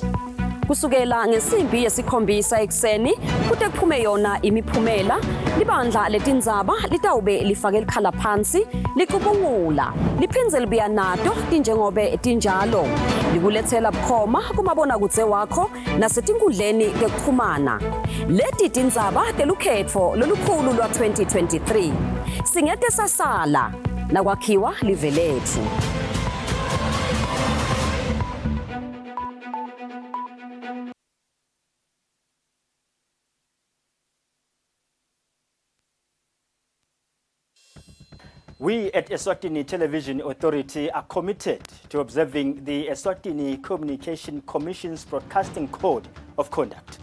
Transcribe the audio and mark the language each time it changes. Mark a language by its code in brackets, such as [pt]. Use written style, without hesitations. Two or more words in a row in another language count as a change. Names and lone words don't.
[ss] kusukela ngesimbi yesikhombisa ekseni kude kuphume yona imiphumela libandla letindzaba litawube lifake likhala phansi licubungula liphindze libuya nato tinjengobe tinjalo likulethela bukhoma kumabonakudze wakho nasetinkundleni tekuchumana leti tindzaba telukhetfo lolukhulu lwa 2023 singete sasala nakwakhiwa live lethu. [en] We at Eswatini Television Authority are committed to observing the Eswatini Communication Commission's Broadcasting Code of Conduct.